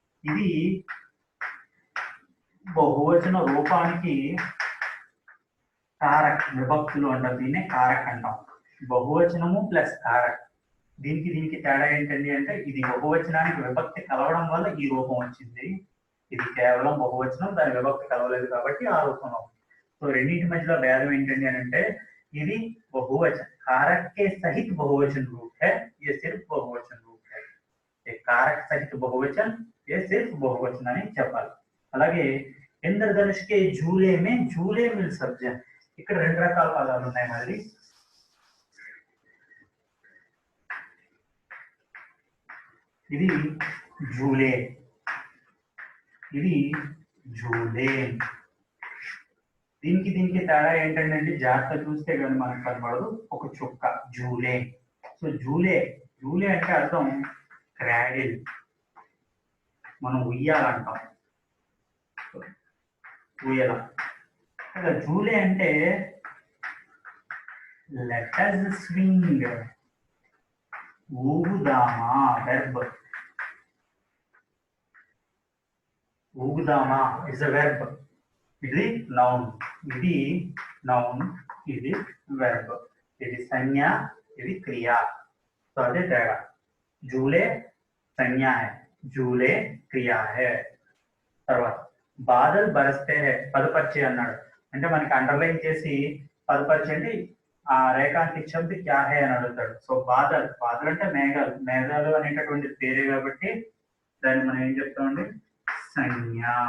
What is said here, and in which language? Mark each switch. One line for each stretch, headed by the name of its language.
Telugu: ఇది బహువచన రూపానికి కారక్, విభక్తులు అంటారు, దీన్నే కారక్ అంటాం. బహువచనము ప్లస్ కారక్, దీనికి దీనికి తేడా ఏంటండి అంటే ఇది బహువచనానికి విభక్తి కలవడం వల్ల ఈ రూపం వచ్చింది. ఇది కేవలం బహువచనం, దాని విభక్తి కలవలేదు కాబట్టి ఆ రూపంలో ఉంది. సో రెండింటి మధ్యలో భేదం ఏంటండి అని అంటే
Hindi: ఇది बहुवचन, कारक के सहित बहुवचन रूप है, ये सिर्फ बहुवचन रूप है. ये कारक सहित बहुवचन, ये सिर्फ बहुवचन
Telugu: అని చెప్పాలి. అలాగే ఇంద్రధనుష్
Hindi: के झूले में झूले मिल सब्जन,
Telugu: ఇక్కడ రెండు రకాల పదాలు ఉన్నాయి. మరి ఇది झूले, ఇది झूले. దీనికి దీనికి తేడా ఏంటంటే జాగ్రత్త చూస్తే కానీ మనకు కనబడదు. ఒక చుక్క జూలే. సో జూలే, జూలే అంటే అర్థం క్రాడిల్, మనం ఉయ్యాలంటాం, ఉయ్యాల. జూలే అంటే
English: let us swing,
Telugu: ఊగుదామా, verb. ఊగుదామా
English: Is a verb.
Telugu: ఇది నౌన్, ఇది నౌన్, ఇది వెర్బ్. ఇది సంజ్ఞ, ఇది క్రియ. సో అదే తేడా.
Hindi: झूले संज्ञा है, झूले క్రియా है.
Telugu: తర్వాత
Hindi: బాదల్ బరస్తే హై,
Telugu: పదపరిచే అన్నాడు. అంటే మనకి అండర్లైన్ చేసి పదపరిచే అంటే ఆ
Hindi: రేఖాంకిత శబ్ద క్యా హై
Telugu: అని అడుగుతాడు. సో బాదల్, బాదల్ అంటే మేఘాలు, మేఘాలు అనేటటువంటి పేరే కాబట్టి దాన్ని మనం ఏం చెప్తామండి? సంజ్ఞ.